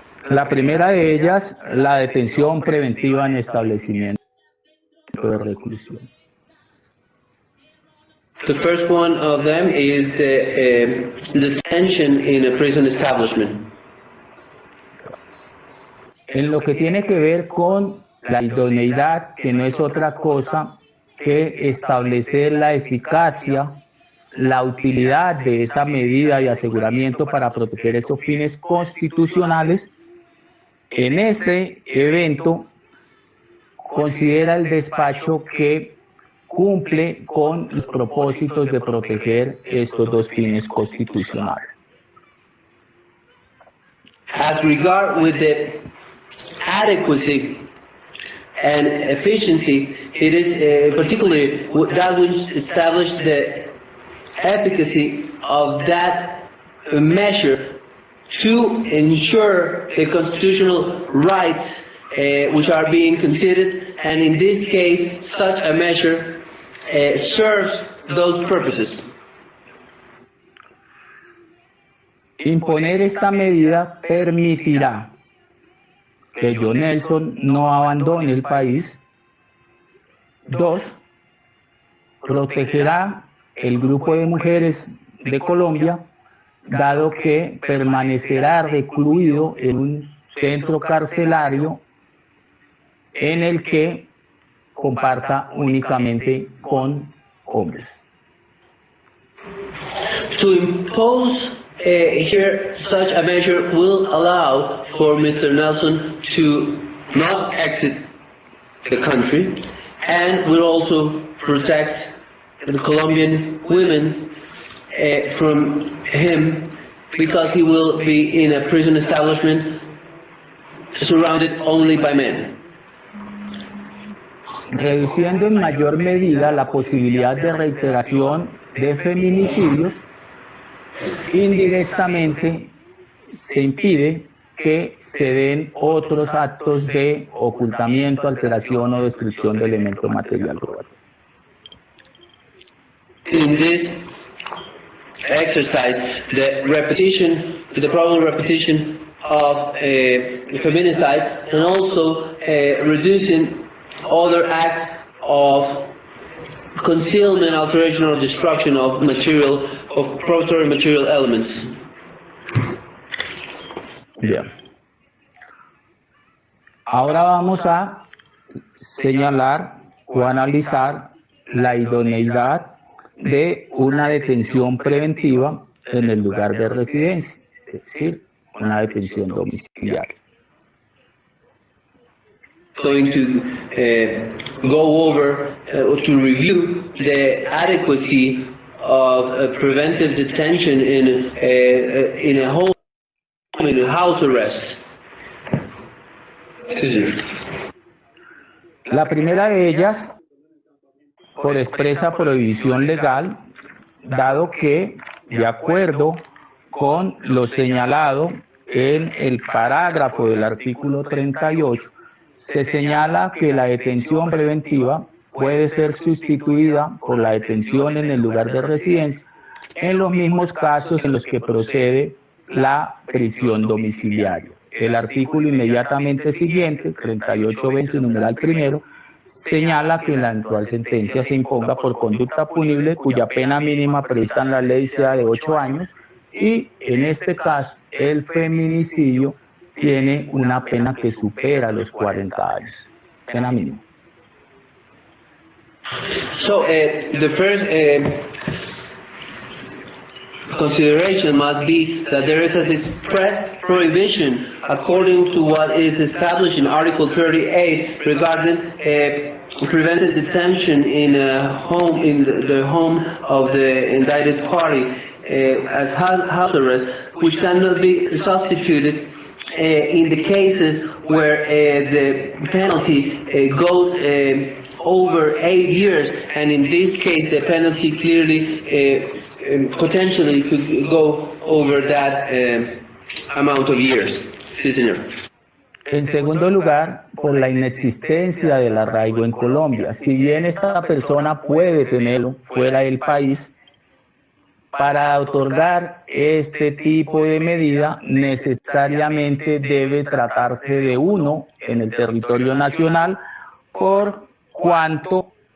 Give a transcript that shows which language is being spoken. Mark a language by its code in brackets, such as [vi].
[es] La primera de ellas, la detención preventiva en establecimiento de reclusión. [en] The first one of them is the detention in a prison establishment. [es] En lo que tiene que ver con la idoneidad, que no es otra cosa que establecer la eficacia, la utilidad de esa medida de aseguramiento para proteger esos fines constitucionales, en este evento considera el despacho que cumple con los propósitos de proteger estos dos fines constitucionales. [en] As regard with the adequacy and efficiency, it is particularly that which established the efficacy of that measure to ensure the constitutional rights which are being considered, and in this case, such a measure serves those purposes. [es] Imponer esta medida permitirá que John Nelson no abandone el país. 2. Protegerá el grupo de mujeres de Colombia, dado que permanecerá recluido en un centro carcelario en el que comparta únicamente con hombres. [en] To impose here such a measure will allow for Mr. Nelson to not exit the country, and will also protect the Colombian women from him, because he will be in a prison establishment surrounded only by men. [es] Reduciendo en mayor medida la posibilidad de reiteración de feminicidios, indirectamente se impide que se den otros actos de ocultamiento, alteración o destrucción de elementos material probatorio. [en] In this exercise, the probable repetition of feminicides, and also reducing other acts of concealment, alteration, or destruction of probatory material elements. [es] Bien. Ahora vamos a señalar o analizar la idoneidad de una detención preventiva en el lugar de residencia, es decir, una detención domiciliaria. [en] Going to go over to review the adequacy of preventive detention in a home, in a house arrest. [es] La primera de ellas, por expresa prohibición legal, dado que, de acuerdo con lo señalado en el parágrafo del artículo 38, se señala que la detención preventiva puede ser sustituida por la detención en el lugar de residencia en los mismos casos en los que procede la prisión domiciliaria. El artículo inmediatamente siguiente, 38 numeral primero, señala que la eventual sentencia se imponga por conducta punible cuya pena mínima prevista en la ley sea de 8 años y, en este caso, el feminicidio tiene una pena que supera los 40 años. Pena mínima. [en] So the first consideration must be that there is an express prohibition according to what is established in Article 38 regarding preventive detention in a home, in the home of the indicted party as house arrest, which cannot be substituted in the cases where the penalty goes over 8 years, and in this case the penalty clearly potentially could go over that amount of years. [es] Sí, señor. En segundo lugar, por la inexistencia del arraigo en Colombia. Si bien esta persona puede tenerlo fuera del país, para otorgar este tipo de medida necesariamente debe tratarse de uno en el territorio nacional, por cuanto